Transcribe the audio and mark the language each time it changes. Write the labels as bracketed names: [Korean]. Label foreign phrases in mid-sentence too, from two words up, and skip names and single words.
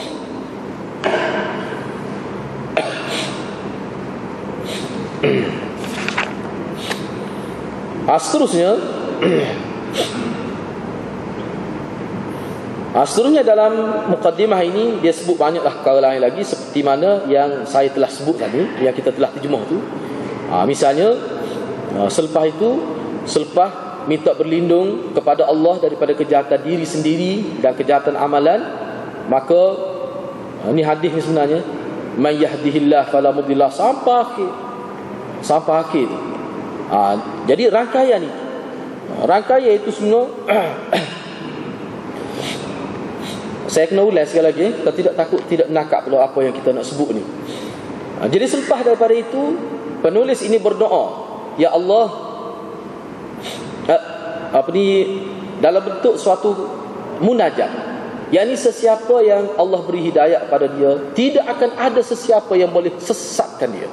[Malay] Seterusnya dalam mukaddimah ini dia sebut banyaklah perkara lain lagi seperti mana yang saya telah sebut tadi, yang kita telah terjemah tu. Misalnya selepas minta berlindung kepada Allah daripada kejahatan diri sendiri dan kejahatan amalan, maka ini hadis ni sebenarnya, [Arabic] من يهده الله فلا مضل [Malay] sampai akhir. Jadi rangkaian itu semua saya kena ulas sekali lagi, kita tidak nakak pula apa yang kita nak sebut ni. Jadi selepas daripada itu, penulis ini berdoa, ya Allah, dalam bentuk suatu munajat, yakni sesiapa yang Allah beri hidayah pada dia, tidak akan ada sesiapa yang boleh sesatkan dia.